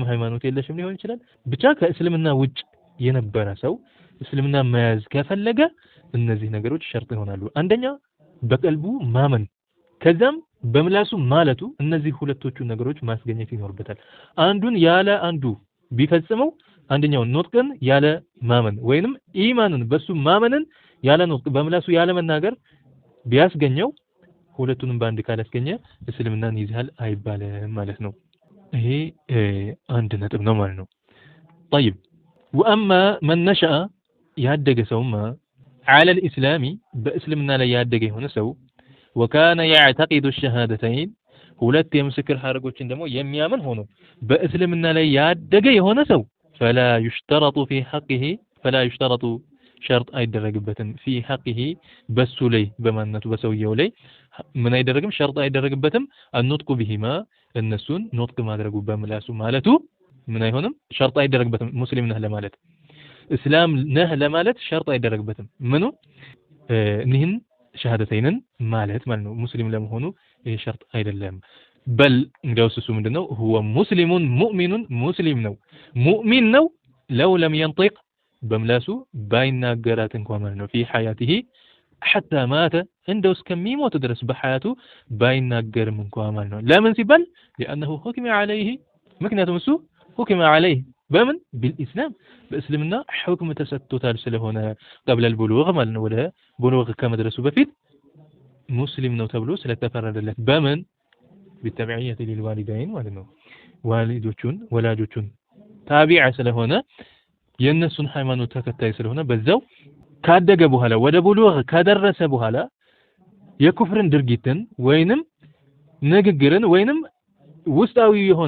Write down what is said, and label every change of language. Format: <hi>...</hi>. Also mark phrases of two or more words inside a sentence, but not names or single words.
<am>ሃይማኖት የለሽም ሊሆን ይችላል። ብቻ ከእስልምና ውጭ የነበረ ሰው እስልምና መያዝ ከፈለገ እነዚህ ነገሮች ሸርጥ ይሆናሉ። አንደኛ በቀልቡ ማመን፣ ከዛም በምላሱ ማለቱ እነዚህ ሁለቶቹ ነገሮች ማስገኘት ይኖርበታል። አንዱን ያለ አንዱ ቢፈጽመው አንደኛው ኑጥቅን ያለ ማመን ወይንም ኢማንን በሱ ማመንን ያለ ኑጥቅ በምላሱ ያለ መናገር ቢያስገኘው ሁለቱንም በአንድ ካላስገኘ እስልምናን ይዛል አይባልም ማለት ነው። ይሄ አንድ ነጥብ ነው ማለት ነው። طيب</am> <ar>واما من نشأ</ar> <am>ያደገ ሰውማ</am> <ar>على الاسلام</ar> <am>በእስልምና ላይ ያደገ የሆነ ሰው</am> <ar>وكان يعتقد الشهادتين</ar> <am>ሁለት የምስክር ሐረጎችን ደግሞ የሚያምን ሆኖ በእስልምና ላይ ያደገ የሆነ ሰው</am> <ar>فلا يشترط في حقه فلا يشترط شرط</ar> <am>አይደረግበትም</am> <ar>في حقه</ar> <am>በሱ ላይ በማንነቱ በሰውየው ላይ ምን አይደረግም ሸርጥ አይደረግበትም</am> <ar>النطق بهما</ar> <am>እነሱን ኑጥቅ ማድረጉ በምላሱ ማለቱ ምን አይሆንም ሸርጥ አይደረግበትም። ሙስሊም ነህ ለማለት እስላም ነህ ለማለት ሸርጥ አይደረግበትም። ምኑ እኒህን ሸሃደተይንን ማለት ነው። ሙስሊም ለመሆኑ ይሄ ሸርጥ አይደለም። በል እንግዲያውስ እሱ ምንድነው?</am> <ar>هو مسلم مؤمن</ar> <am>ሙስሊም ነው ሙእሚን ነው</am> <ar>لو لم ينطق</ar> <am>በምላሱ ባይናገራት እንኳን ማለት ነው</am> <ar>في حياته حتى مات</ar> <am>እንደው እስከሚሞት ድረስ በሐያቱ ባይናገርም እንኳን ማለት ነው። ለምን ሲባል</am> <ar>لانه حكم عليه</ar> <am>ምክንያቱም እሱ</am> <ar>حكم عليه</ar> <am>በምን بالاسلام በእስልምና ሁክም ተሰጥቶታል ስለሆነ</am> <ar>قبل البلوغ</ar> <am>ማለት ነው። ወደ ብሉግ ከመድረሱ በፊት ሙስሊም ነው ተብሎ ስለተፈረደለት በምን</am> <ar>بالتبعية للوالدين</ar> <am>ማለት ነው። ወላጆቹን ታቢዓ ስለሆነ የነሱን ሃይማኖት ተከታይ ስለሆነ በዛው ካደገ በኋላ ወደ ብሉግ ከደረሰ በኋላ የኩፍርን ድርጊትን ወይንም ንግግርን ወይንም ውስጣዊ የሆነ</am>